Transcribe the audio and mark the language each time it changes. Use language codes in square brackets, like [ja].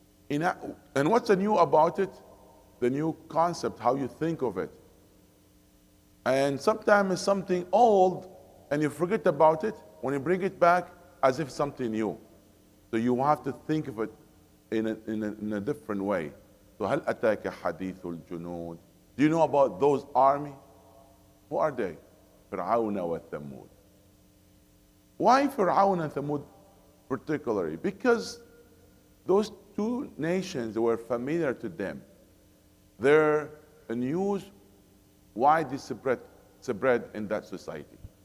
[en] And what's new about it? The new concept, how you think of it. And sometimes it's something old and you forget about it when you bring it back as if something new. So you have to think of it in a different way. So [ar] هل أتاك حديث الجنود. [en] Do you know about those army? Who are they? فرعون وثمود. Why Fir'aun and Thamud particularly? Because those two nations were familiar to them. Their news, why they spread in that society.